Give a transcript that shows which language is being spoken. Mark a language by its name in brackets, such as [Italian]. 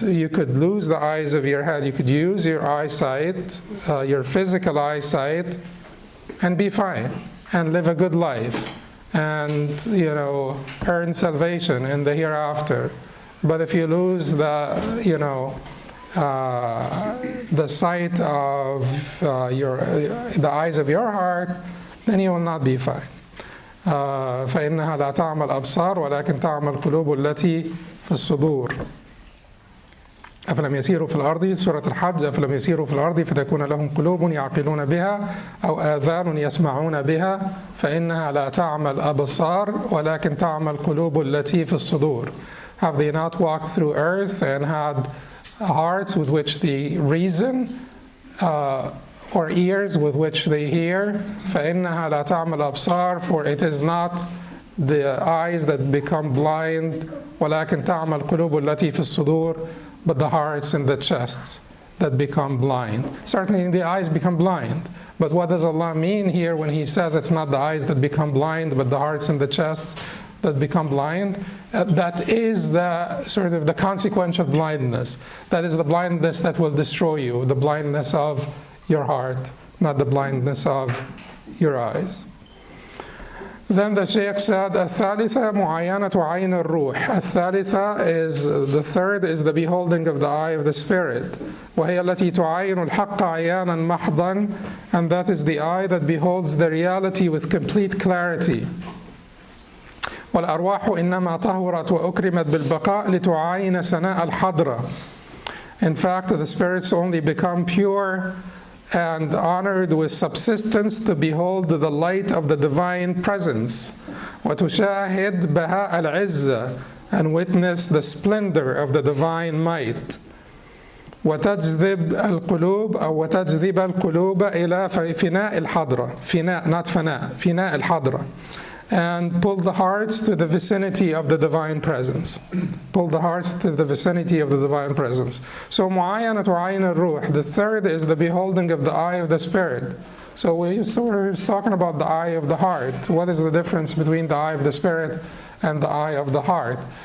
[English] You could lose the eyes of your head. You could use your eyesight, your physical eyesight, and be fine, and live a good life, and, earn salvation in the hereafter. But if you lose the sight of the eyes of your heart, then you will not be fine. [Arabic] فإنها لا تعمى الأبصار ولكن تعمى القلوب التي في الصدور. أفلم يسيروا في الأرض، سورة الحج، أفلم يسيروا في الأرض فتكون لهم قلوب يعقلون بها أو آذان يسمعون بها فإنها لا تعمى الأبصار ولكن تعمى القلوب التي في الصدور. [English] Have they not walked through earth and had hearts with which they reason, or ears with which they hear? [Arabic] فَإِنَّهَا لَا تَعْمَى الْأَبْصَارِ, [English] for it is not the eyes that become blind, [Arabic] وَلَكِنْ تَعْمَى الْقُلُوبُ الَّتِي فِي الصُّدُورِ, [English] but the hearts and the chests that become blind. Certainly the eyes become blind, but what does Allah mean here when He says it's not the eyes that become blind, but the hearts and the chests that become blind? That is the sort of the consequential blindness. That is the blindness that will destroy you, the blindness of your heart, not the blindness of your eyes. Then the Shaykh said, [Arabic] الثالثة معاينة عين الروح. [English] الثالثة is, the third is the beholding of the eye of the spirit. [Arabic] وهي التي تعاين الحق عيانا محضا, [English] and that is the eye that beholds the reality with complete clarity. [Arabic] والأرواح إنما طهرت وأكرمت بالبقاء لتعاين سناء الحضرة. [English] In fact, the spirits only become pure and honored with subsistence to behold the light of the divine presence. [Arabic] وتشاهد بهاء العزة, [English] and witness the splendor of the divine might. [Arabic] وتجذب القلوب أو وتجذب القلوب إلى فناء الحضرة. فناء, [English] not [Arabic] فناء, فناء الحضرة. [English] And pull the hearts to the vicinity of the divine presence. Pull the hearts to the vicinity of the divine presence. So, [Arabic] معاينة عين الروح. [English] The third is the beholding of the eye of the spirit. So we were talking about the eye of the heart. What is the difference between the eye of the spirit and the eye of the heart?